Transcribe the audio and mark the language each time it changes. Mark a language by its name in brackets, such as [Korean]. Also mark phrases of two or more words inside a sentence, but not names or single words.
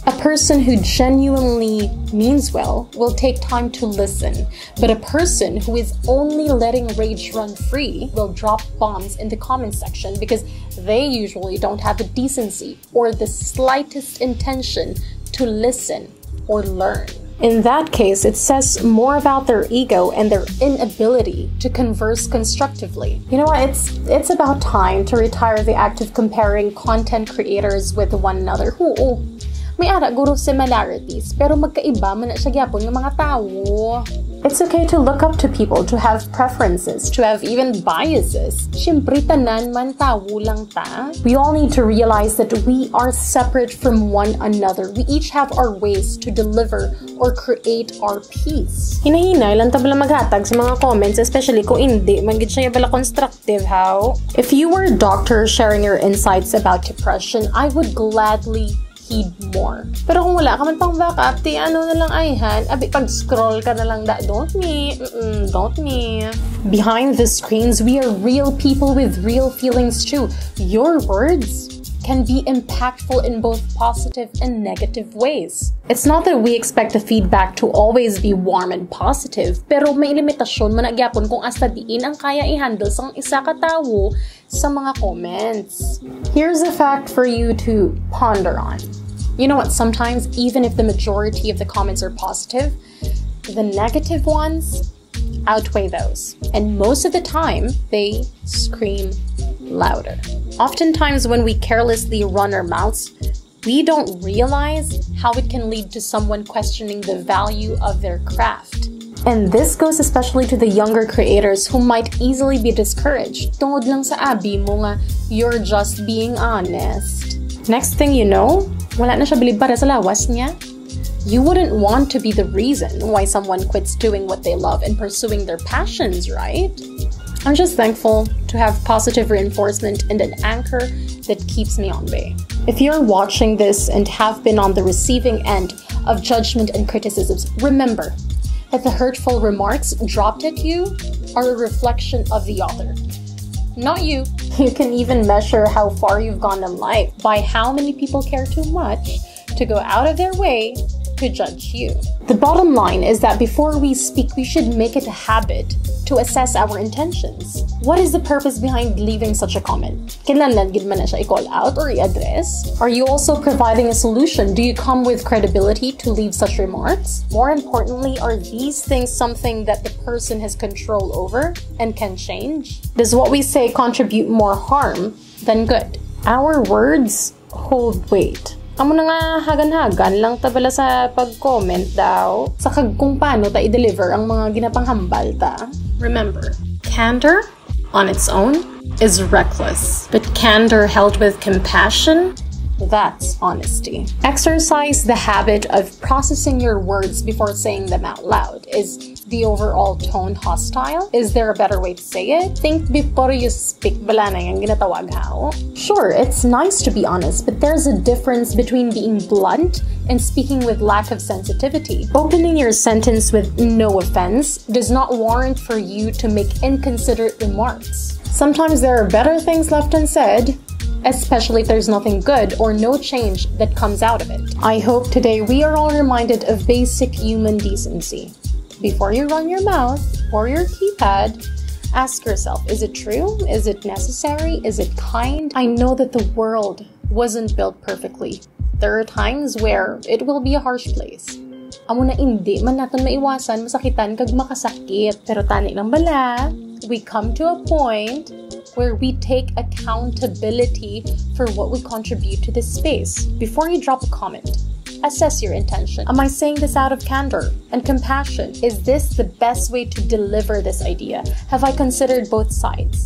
[English] A person who genuinely means well will take time to listen, but a person who is only letting rage run free will drop bombs in the comment section because they usually don't have the decency or the slightest intention to listen or learn. In that case, it says more about their ego and their inability to converse constructively. You know what? It's about time to retire the act of comparing content creators with one another. [Hiligaynon] Oo, may ara guro similarities, pero magkaiba man na siya gyapon ng mga tao. [English] It's okay to look up to people, to have preferences, to have even biases. [Hiligaynon] Siyempre, tanan man tao lang ta. [English] We all need to realize that we are separate from one another. We each have our ways to deliver or create our piece. [Hiligaynon] Hinahinay lang ta bala maghatag sa mga comments, especially kung hindi, man gid siya bala constructive, how? [English] If you were a doctor sharing your insights about depression, I would gladly heed more. [Hiligaynon] Pero kung wala ka man pang backup, di ano na lang ayhan, abi pag-scroll ka na lang [English] don't me. Behind the screens, we are real people with real feelings too. Your words can be impactful in both positive and negative ways. It's not that we expect the feedback to always be warm and positive, [Hiligaynon] pero may limitasyon man agyapon kung asa diin ang kaya i-handle sang isa ka tawo sa mga comments. [English] Here's a fact for you to ponder on. You know what, sometimes even if the majority of the comments are positive, the negative ones outweigh those. And most of the time, they scream louder. Oftentimes when we carelessly run our mouths, we don't realize how it can lead to someone questioning the value of their craft. And this goes especially to the younger creators who might easily be discouraged. [Hiligaynon] Tungod lang sa abi mo nga, [English] you're just being honest. Next thing you know, [Hiligaynon] wala na siya bilib para sa lawas niya. [English] You wouldn't want to be the reason why someone quits doing what they love and pursuing their passions, right? I'm just thankful to have positive reinforcement and an anchor that keeps me on bay. If you're watching this and have been on the receiving end of judgment and criticisms, remember that the hurtful remarks dropped at you are a reflection of the author, not you. You can even measure how far you've gone in life by how many people care too much to go out of their way to judge you. The bottom line is that before we speak, we should make it a habit to assess our intentions. What is the purpose behind leaving such a comment? [Hiligaynon] Kinahanglan gid man na siya [English] i-call out or i-address? Are you also providing a solution? Do you come with credibility to leave such remarks? More importantly, are these things something that the person has control over and can change? Does what we say contribute more harm than good? Our words hold weight. [Hiligaynon] Amo na nga hagan-hagan lang tabala sa pag-comment daw sa kung paano ta i-deliver ang mga ginapanghambal ta. [English] Remember, candor on its own is reckless, but candor held with compassion, that's honesty. Exercise the habit of processing your words before saying them out loud. Is the overall tone hostile? Is there a better way to say it? Think before you speak. [Hiligaynon] Bala na yung ginatawag how? [English] Sure, it's nice to be honest, but there's a difference between being blunt and speaking with lack of sensitivity. Opening your sentence with "no offense" does not warrant for you to make inconsiderate remarks. Sometimes there are better things left unsaid, especially if there's nothing good or no change that comes out of it. I hope today we are all reminded of basic human decency. Before you run your mouth or your keypad, ask yourself, is it true? Is it necessary? Is it kind? I know that the world wasn't built perfectly. There are times where it will be a harsh place. [Hiligaynon] Amo na hindi man natin maiwasan, masakitan kag makasakit. Pero tani lang bala, [English] we come to a point where we take accountability for what we contribute to this space. Before you drop a comment, assess your intention. Am I saying this out of candor and compassion? Is this the best way to deliver this idea? Have I considered both sides?